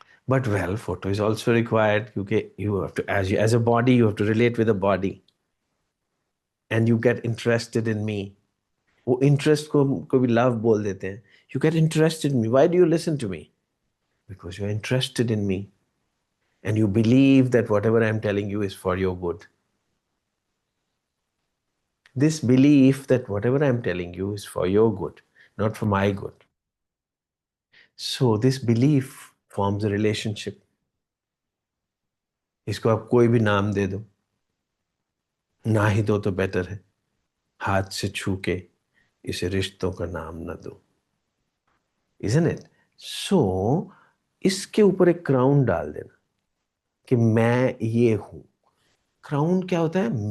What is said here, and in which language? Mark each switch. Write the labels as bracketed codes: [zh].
[en] But well, photo is also required, क्योंकि you have to, as a body you have to relate with a body, and you get interested in me. [hi] वो interest को भी love बोल देते हैं। [en] You get interested in me, why do you listen to me? Because you are interested in me, and you believe that whatever I'm telling you is for your good. This belief that whatever I'm telling you is for your good, not for my good. So this belief forms a relationship. [hi] इसको आप कोई भी नाम दे दो, ना ही दो तो better है। हाथ से छू के इसे रिश्तों का नाम ना दो, [en] isn't it? [hi] So इसके ऊपर एक क्राउन डाल देना कि मैं ये हूं। क्राउन क्या होता है?